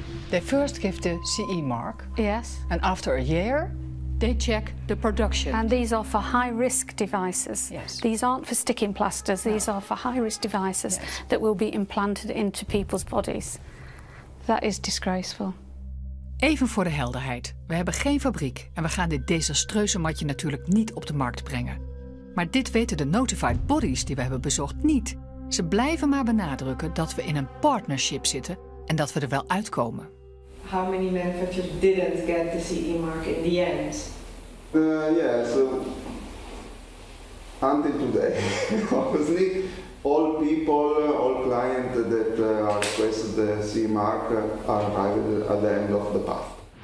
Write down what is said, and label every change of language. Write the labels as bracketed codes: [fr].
[en] They first give the CE mark. Yes. And after a year, they check the production. And these are for high-risk devices. Yes. These aren't for sticking plasters. These are for high-risk devices that will be implanted into people's bodies. That is disgraceful. [nl] Even voor de helderheid. We hebben geen fabriek en we gaan dit desastreuze matje natuurlijk niet op de markt brengen. Maar dit weten de notified bodies die we hebben bezocht niet. Ze blijven maar benadrukken dat we in een partnership zitten en dat we er wel uitkomen. [en] How many manufacturers didn't get the CE mark in the end? Yeah, so until today, obviously, all people, all clients that requested the CE mark are arrived at the end of the path.